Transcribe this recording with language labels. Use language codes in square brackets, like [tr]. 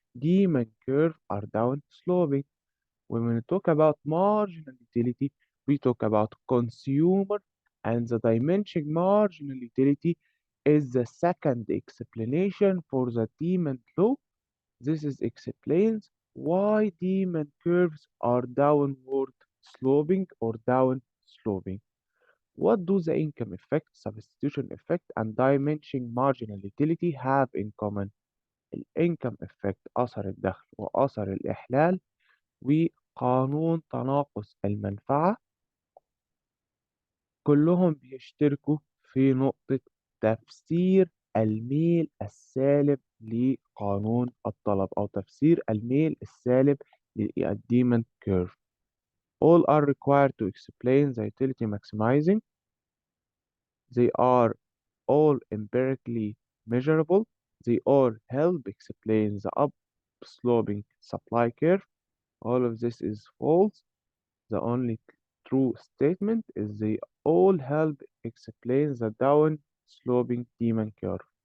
[en] demand curve are down sloping. When we talk about marginal utility, we talk about consumer, and the dimension marginal utility is the second explanation for the demand law. This is explains why demand curves are downward sloping or down sloping. What do the income effect, substitution effect, and dimension marginal utility have in common؟ [ar] الانكم effect أثر الدخل وأثر الإحلال وقانون تناقص المنفعة كلهم بيشتركوا في نقطة تفسير الميل السالب لقانون الطلب أو تفسير الميل السالب للديماند curve. [en] All are required to explain the utility maximizing. They are all empirically measurable. They all help explain the upsloping supply curve. All of this is false. The only true statement is they all help explain the down sloping demand curve.